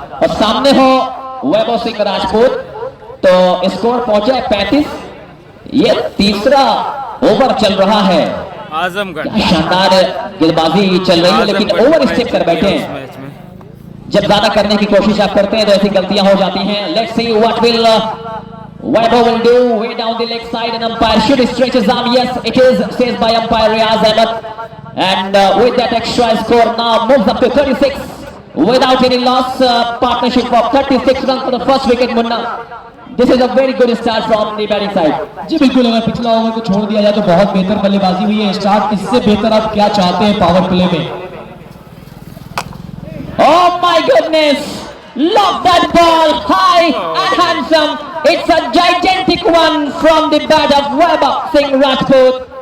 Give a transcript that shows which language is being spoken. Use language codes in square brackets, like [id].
[hi] और सामने हो वैभव सिंह राजपूत, तो स्कोर पहुंचे 35। ये तीसरा ओवर चल रहा है। आजमगढ़ क्या शानदार गेंदबाजी चल रही है, लेकिन ओवर स्टेप कर बैठे हैं। मैच में जब ज्यादा करने की कोशिश आप करते हैं तो ऐसी गलतियां हो जाती हैं। [en] Let's see what will Vaibhav will do way down the leg side, and umpire should stretch his arm. Yes, it is, says by umpire Riaz Ahmed. And with that extra score now moves up to 36 without any loss. Partnership of 36 runs for the first wicket, Munna. This is a very good start from the batting side. [hi] जी बिल्कुल, अगर पिछला over को छोड़ दिया जाए तो बहुत बेहतर बल्लेबाजी हुई है। स्टार्ट इससे बेहतर आप क्या चाहते हैं पावर प्ले में? [en] Oh my goodness! Love that ball, high and handsome. It's a gigantic one from the bat of Vaibhav Singh Rajput.